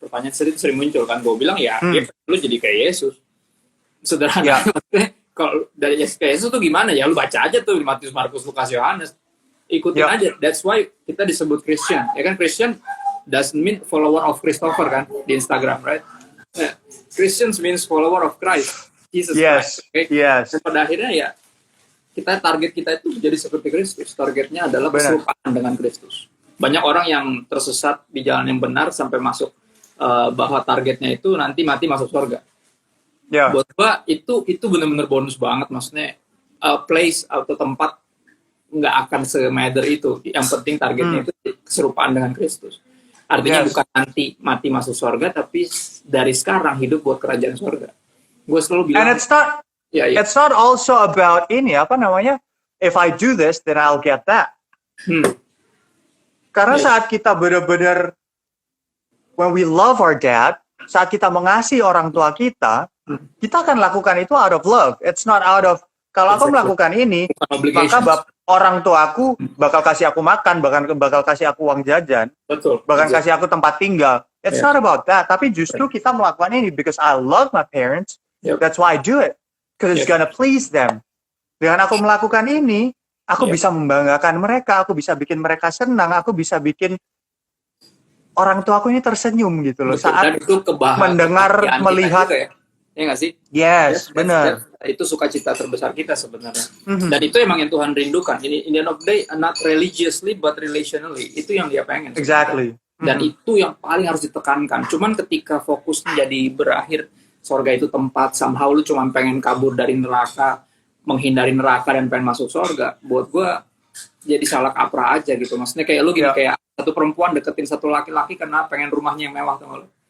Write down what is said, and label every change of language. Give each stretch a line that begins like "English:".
Indonesian: Pertanyaan sering muncul kan. Gue bilang ya lu jadi kayak Yesus. Sederhana. Kalau dari Yesus ke Yesus tuh gimana ya? Lu baca aja tuh Matius, Markus, Lukas, Yohanes. Ikutin aja.
English: That's why
Indonesian: kita disebut
English: Christian.
Indonesian: Ya kan,
English: Christian doesn't mean follower of Christopher kan di Instagram, right? Christians means follower of Christ. Jesus Christ. Okay? Yes.
Indonesian: Dan pada akhirnya ya target kita itu jadi seperti Kristus. Targetnya adalah keserupaan dengan Kristus. Banyak orang yang tersesat di jalan yang benar sampai masuk bahwa targetnya itu nanti mati masuk surga. Buat gua itu benar-benar bonus banget, maksudnya place atau tempat nggak akan se-matter itu. Yang penting targetnya itu keserupaan dengan Kristus. Artinya bukan nanti mati masuk surga, tapi dari sekarang hidup buat kerajaan surga. Gue selalu bilang.
English: And it's not also about
Indonesian: ini apa namanya?
English: If I do this, then I'll get that.
Indonesian: Karena saat kita benar-benar
English: when we love our dad,
Indonesian: saat kita mengasihi orang tua kita akan lakukan itu
English: out of love. It's not out of
Indonesian: kalau aku melakukan ini, maka orang tuaku bakal kasih aku makan, bakal kasih aku uang jajan, bahkan kasih aku tempat tinggal.
English: It's not about that.
Indonesian: Tapi justru kita melakukan ini
English: because I love my parents. That's why I do it. Because it's gonna please them.
Indonesian: Dengan aku melakukan ini, aku bisa membanggakan mereka, aku bisa bikin mereka senang, aku bisa bikin orang tuaku ini tersenyum gitu loh. Saat mendengar, melihat. Ya nggak sih? Yes, benar. Itu sukacita terbesar kita sebenarnya. Dan itu emang yang Tuhan rindukan.
English: In the end of the day, not religiously but relationally.
Indonesian: Itu yang Dia pengen.
English: Exactly.
Indonesian: Dan itu yang paling harus ditekankan. Cuman ketika fokusnya jadi berakhir, surga itu tempat, somehow lu cuma pengen kabur dari neraka, menghindari neraka dan pengen masuk surga. Buat gue jadi salah kaprah aja gitu. Maksudnya kayak lu gini, kayak satu perempuan deketin satu laki-laki karena pengen rumahnya yang mewah, tau gak lu?